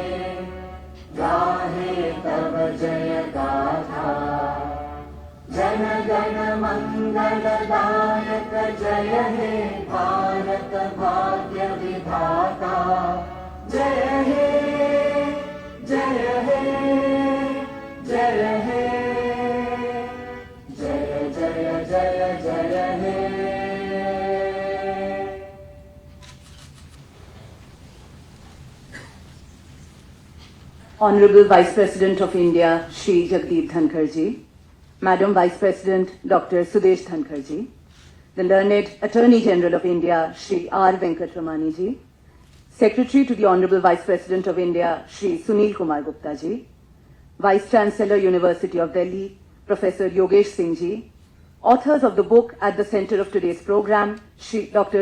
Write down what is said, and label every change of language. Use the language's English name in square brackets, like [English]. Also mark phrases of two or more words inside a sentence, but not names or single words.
[Bangla] গাহে তব জয় গাথা জন গণ মঙ্গল দায়ক জয় হে ভারত ভাগ্য বিধাতা জয় হে জয় হে জয় হে জয় জয় জয় জয় হে [English] Honorable Vice President of India, Shri Jagdeep Dhankhar ji, Madam Vice President Dr. Sudesh Dhankhar ji, the learned Attorney General of India, Shri R. Venkatramani ji, Secretary to the Honorable Vice President of India, Shri Sunil Kumar Gupta ji, Vice Chancellor, University of Delhi, Professor Yogesh Singh ji, authors of the book at the center of today's program, Shri Dr.